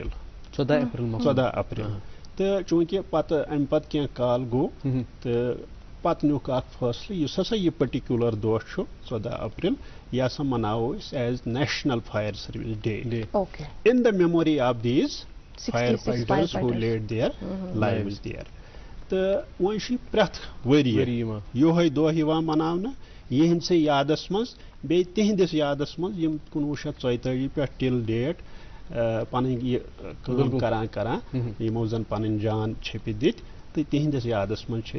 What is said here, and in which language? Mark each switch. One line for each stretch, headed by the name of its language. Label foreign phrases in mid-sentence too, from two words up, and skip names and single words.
Kashmiri: اپریل تہٕ چوٗنٛکہِ پتہٕ امہِ پتہٕ کینٛہہ کال گوٚو تہٕ پتہٕ نیُکھ اکھ فٲصلہٕ یُس ہسا یہِ پٔرٹِکیوٗلر دۄہ چھُ 14 اپریل یہِ ہسا مناوو أسۍ
English: as National Fire Service Day in the memory of these fire fighters who laid their lives their
Kashmiri: تہٕ وۄنۍ چھُ یہِ پرٛٮ۪تھ ؤرۍ یِہوے دۄہ یِوان مناونہٕ یِہنٛدسٕے یادس منٛز بیٚیہِ تِہنٛدِس یادس منٛز یِم 1944 پٮ۪ٹھ
English: till date
Kashmiri: پنٕنۍ یہِ کٲم کران یِمو زن پنٕنۍ جان چھٔپِتھ دِتۍ تہٕ تِہنٛدِس یادس منٛز چھِ